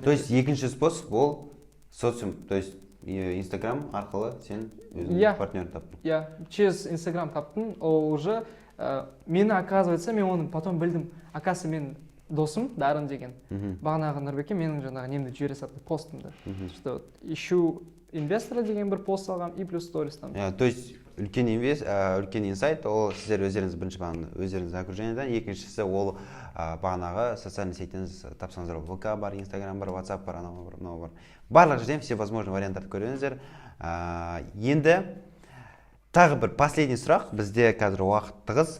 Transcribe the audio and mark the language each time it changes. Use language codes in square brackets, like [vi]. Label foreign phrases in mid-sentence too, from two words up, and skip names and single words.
[ru] То есть [kk] екінші способ ол социум, [ru] то есть [kk] Инстаграм арқылы сен өзің партнер таптың. Через Инстаграм таптым, ол уже мені, оказывается, мен оны потом білдім. Оказывается, мен досым Дарын деген. Бағанағы Нұрбеке менің жаңағы немді жібере салды постымды. [ru] Что ищу инвестора [kk] деген бір пост салғам [ru] и плюс [kk] сторис там. [ru] То есть [kk] үлкен инсайт ол сіздер өздеріңіз бірінші бағана өздеріңіздің окружениедан, екіншісі ол бағанағы социальный сетьтен тапсаңыздар, ВК бар, Инстаграм бар, WhatsApp бар, анау бар, мынау бар. Барлық жерден [ru] все возможные [kk] варианттарды көріңіздер. Енді тағы бір последний сұрақ, бізде қазір уақыт тығыз.